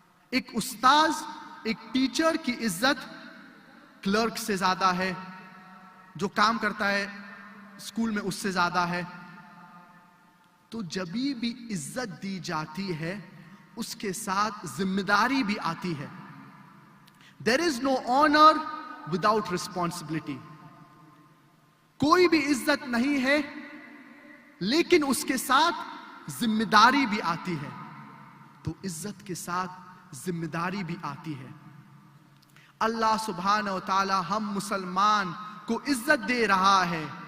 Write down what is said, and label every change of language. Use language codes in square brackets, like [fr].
[ur] ایک استاذ ایک ٹیچر کی عزت کلرک سے زیادہ ہے، جو کام کرتا ہے اسکول میں اس سے زیادہ ہے. تو جبھی بھی عزت دی جاتی ہے اس کے ساتھ ذمہ داری بھی آتی ہے. [en] There is no honor without responsibility. [ur] کوئی بھی عزت نہیں ہے لیکن اس کے ساتھ ذمہ داری بھی آتی ہے. تو عزت کے ساتھ ذمہ داری بھی آتی ہے. اللہ سبحانہ وتعالی ہم مسلمان کو عزت دے رہا ہے.